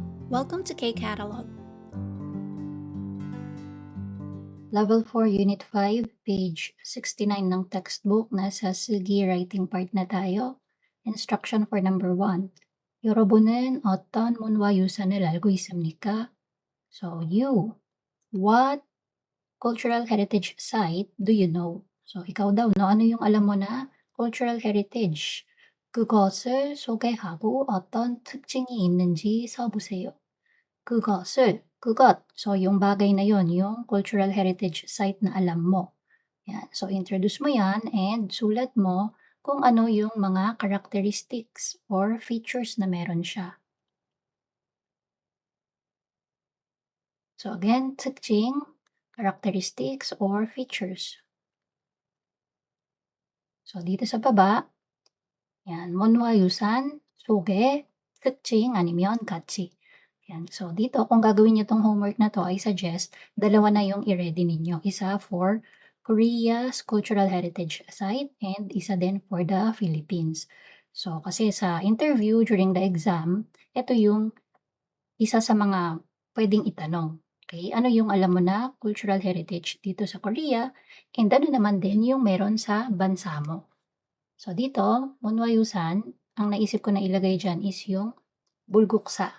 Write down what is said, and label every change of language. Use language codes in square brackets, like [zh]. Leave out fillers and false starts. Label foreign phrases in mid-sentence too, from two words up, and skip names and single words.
[en] Welcome to K-Catalog. Level 4, Unit 5, page 69 ng textbook. [tl] Nasa Sugi [en] writing part [tl] na tayo. [en] Instruction for number 1. [ko] 여러분은 어떤 문화유산을 알고 있습니까? [en] So, you. What cultural heritage site do you know? So, [tl] ikaw daw, no? Ano yung alam mo na [en] cultural heritage? [ko] 그것을 소개하고 어떤 특징이 있는지 써보세요. 그것. [tl] So, yung bagay na yon, yung [en] cultural heritage site [tl] na alam mo. Yan. So, introduce mo yan and sulat mo kung ano yung mga [en] characteristics or features [tl] na meron siya. [en] So, again, 특징, characteristics or features. [tl] So, dito sa baba, yan, [ko] 문화유산, 소개, 특징, 아니면 가치. [tl] Yan. So, dito, kung gagawin niyo tong homework na to, [en] I suggest, [tl] dalawa na yung i-ready ninyo. [en] Isa for Korea's Cultural Heritage Site and [tl] isa din [en] for the Philippines. [tl] So, kasi sa interview [en] during the exam, [tl] ito yung isa sa mga pwedeng itanong. Okay? Ano yung alam mo na [en] cultural heritage [tl] dito sa Korea? And ano naman din yung meron sa bansa mo? So, dito, 문화유산, ang naisip ko na ilagay dyan is yung Bulguksa.